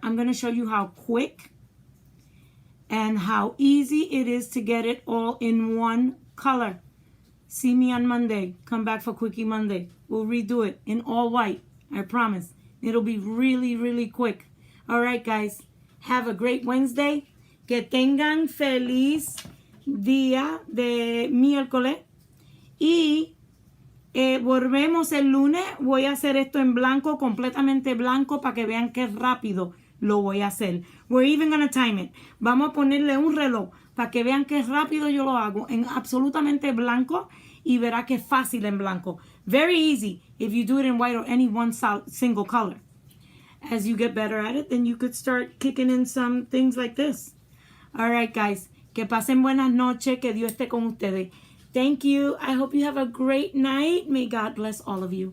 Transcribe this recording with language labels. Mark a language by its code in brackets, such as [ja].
[en] I'm going to show you how quick and how easy it is to get it all in one color. See me on Monday. Come back for Quickie Monday. We'll redo it in all white. I promise. It'll be really, really quick. All right, guys. Have a great Wednesday. [es] Que tengan feliz día de miércoles. Y volvemos el lunes. Voy a hacer esto en blanco, completamente blanco, para que vean qué rápido lo voy a hacer. [en] We're even gonna time it. [es] Vamos a ponerle un reloj para que vean qué rápido yo lo hago en absolutamente blanco y verá que fácil en blanco. [en] Very easy if you do it in white or any one single color. As you get better at it, then you could start kicking in some things like this. All right, guys. [es] Que pasen buenas noches. Que Dios esté con ustedes. [en] Thank you. I hope you have a great night. May God bless all of you.